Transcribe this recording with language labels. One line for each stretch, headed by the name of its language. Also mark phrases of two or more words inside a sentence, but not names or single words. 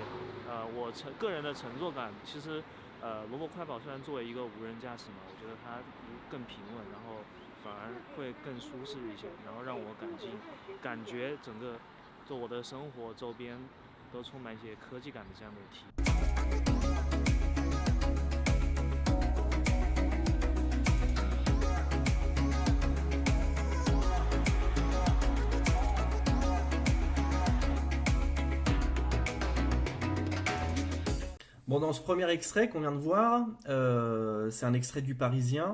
Chinese: 我个人的乘坐感，其实，罗伯快跑虽然作为一个无人驾驶嘛，我觉得它更平稳，然后反而会更舒适一些，然后让我感觉整个就我的生活周边都充满一些科技感的这样的体验。
French: Bon, dans ce premier extrait qu'on vient de voir, c'est un extrait du Parisien.